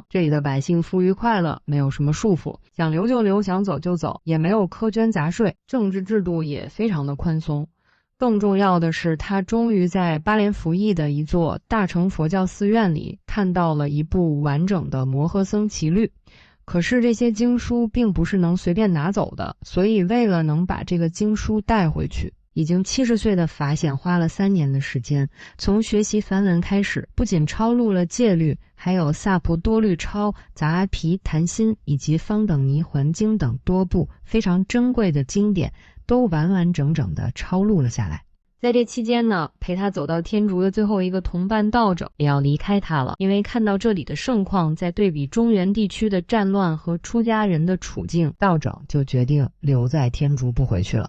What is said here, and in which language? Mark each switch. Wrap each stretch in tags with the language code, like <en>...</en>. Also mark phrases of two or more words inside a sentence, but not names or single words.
<zh>這裡的百姓富裕快樂，沒有什麼束縛，想留就留，想走就走，也沒有苛捐雜稅，政治制度也非常的寬鬆。更重要的是，他終於在巴連福邑的一座大乘佛教寺院裡看到了一部完整的摩訶僧祇律。可是這些經書並不是能隨便拿走的，所以為了能把這個經書帶回去，已經70歲的法顯花了3年的時間，從學習梵文開始，不僅抄錄了戒律，還有薩婆多律抄、雜阿毗檀心以及方等尼還經等多部非常珍貴的經典，都完完整整的抄錄了下来。在這期間呢，陪他走到天竺的最後一個同伴道者也要離開他了，因為看到這裡的盛況，在對比中原地區的戰亂和出家人的處境，道者就決定留在天竺不回去了。</zh>